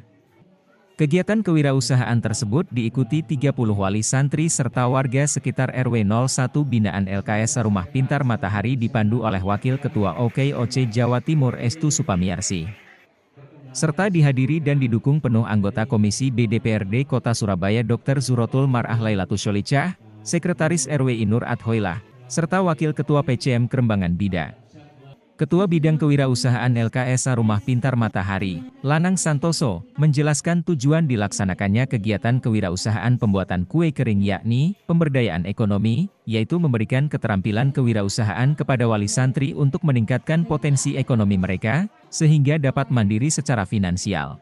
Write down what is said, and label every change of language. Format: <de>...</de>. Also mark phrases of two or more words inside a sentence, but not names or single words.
<id>Kegiatan kewirausahaan tersebut diikuti 30 wali santri serta warga sekitar RW 01 binaan LKSA Rumah Pintar Matahari dipandu oleh Wakil Ketua OKOC Jawa Timur Estu Supamiarsi. Serta dihadiri dan didukung penuh anggota Komisi B DPRD Kota Surabaya Dr. Zurotul Mar'ah Lailatul Sholicah, Sekretaris RW Inur Adhoilah, serta Wakil Ketua PCM Kerembangan Bida. Ketua Bidang Kewirausahaan LKSA Rumah Pintar Matahari, Lanang Santoso, menjelaskan tujuan dilaksanakannya kegiatan kewirausahaan pembuatan kue kering yakni, pemberdayaan ekonomi, yaitu memberikan keterampilan kewirausahaan kepada wali santri untuk meningkatkan potensi ekonomi mereka, sehingga dapat mandiri secara finansial.</id>